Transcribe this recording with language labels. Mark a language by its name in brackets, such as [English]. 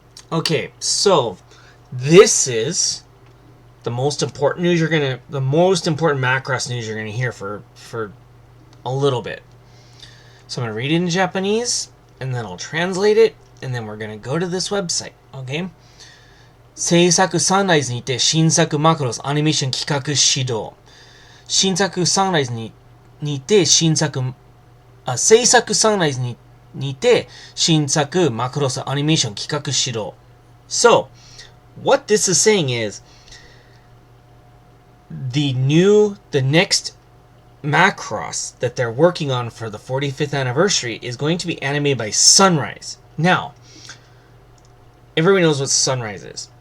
[English] Okay, so this is the most important news the most important Macross news you're gonna hear for a little bit. So I'm gonna read it in Japanese, and then I'll translate it, and then we're gonna go to this website. Okay. [Japanese] 制作サンライズにて新作マクロスアニメーション企画始動。新作サンライズにて制作サンライズにて新作マクロスアニメーション企画始動。 [English] So, what this is saying is the next Macross that they're working on for the 45th anniversary is going to be animated by Sunrise. Now, everybody knows what Sunrise is.